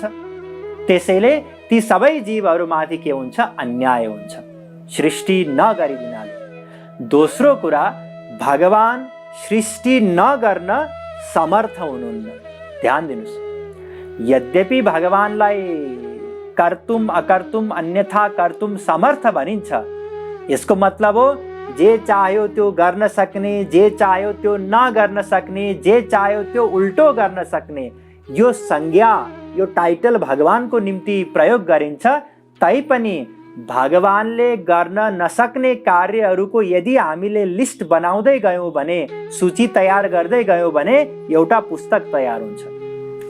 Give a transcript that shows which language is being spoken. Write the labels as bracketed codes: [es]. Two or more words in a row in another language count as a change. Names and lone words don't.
[ne] त्यसैले ती सबै जीवहरूमाथि के हुन्छ? अन्याय हुन्छ सृष्टि नगरिदिनाले। दोस्रो कुरा, भगवान सृष्टि नगर्न समर्थ हुनुहुन्न। ध्यान दिनुस्, यद्यपि भगवानलाई [sa] कर्तुम अकर्तुम अन्यथा कर्तुम [ne] समर्थ भनिन्छ, यसको मतलब हो जे चाह्यो त्यो गर्न सक्ने, जे चाह्यो त्यो नगर्न सक्ने, जे चाह्यो त्यो उल्टो गर्न सक्ने। यो संज्ञा, यो टाइटल भगवानको निम्ति प्रयोग गरिन्छ। तैपनि भगवानले गर्न नसक्ने कार्यहरूको यदि हामीले लिस्ट बनाउँदै गयौँ भने, सूची तयार गर्दै गयौँ भने एउटा पुस्तक तयार हुन्छ।